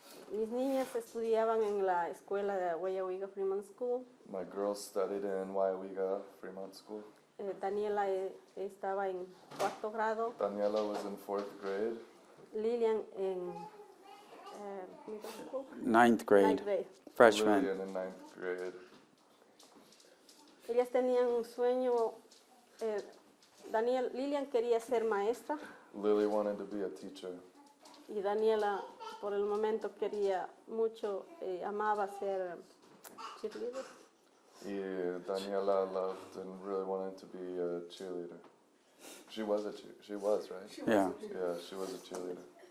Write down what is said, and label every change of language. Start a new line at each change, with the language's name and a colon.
Spanish: Mis niñas estudiaban en la escuela de Waupaca Fremont School.
English: My girls studied in Waupaca Fremont School.
Spanish: Daniela estaba en 4º grado.
English: Daniela was in 4th grade.
Spanish: Lilian en middle school.
English: 9th grade. Freshman. Lilian in 9th grade.
Spanish: Ellas tenían un sueño. Lilian quería ser maestra.
English: Lily wanted to be a teacher.
Spanish: Y Daniela, por el momento, quería mucho, amaba ser cheerleader.
English: Y Daniela loved and really wanted to be a cheerleader. She was, right? Yeah. Yeah, she was a cheerleader.